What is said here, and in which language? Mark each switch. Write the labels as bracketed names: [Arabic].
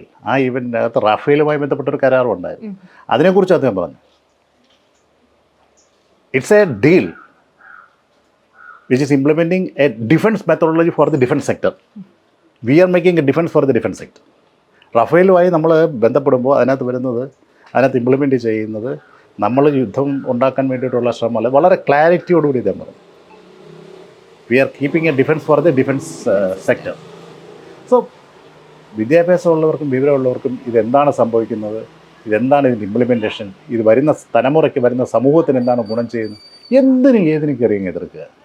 [Malayalam] ആ ഈവൻറ്റിനകത്ത് റാഫേലുമായി ബന്ധപ്പെട്ടൊരു കരാറും ഉണ്ടായിരുന്നു. അതിനെക്കുറിച്ച് അദ്ദേഹം പറഞ്ഞു, [English] It's a deal which is implementing a defense methodology for the defense sector. We are making a defense for the defense sector. [Malayalam] റഫേലുമായി നമ്മൾ ബന്ധപ്പെടുമ്പോൾ അതിനകത്ത് ഇംപ്ലിമെൻറ്റ് ചെയ്യുന്നത് നമ്മൾ യുദ്ധം ഉണ്ടാക്കാൻ വേണ്ടിയിട്ടുള്ള ശ്രമമല്ല. വളരെ ക്ലാരിറ്റിയോടുകൂടി ഇതേ പറയും, [English] We are keeping a defence for the defence sector. [Malayalam] So വിദ്യാഭ്യാസമുള്ളവർക്കും വിവരമുള്ളവർക്കും ഇതെന്താണ് സംഭവിക്കുന്നത്, ഇതെന്താണ് ഇതിൻ്റെ ഇംപ്ലിമെൻറ്റേഷൻ, ഇത് വരുന്ന തലമുറയ്ക്ക്, വരുന്ന സമൂഹത്തിന് എന്താണ് ഗുണം ചെയ്യുന്നത്, ഏതിനും കയറിയും എതിർക്കുക.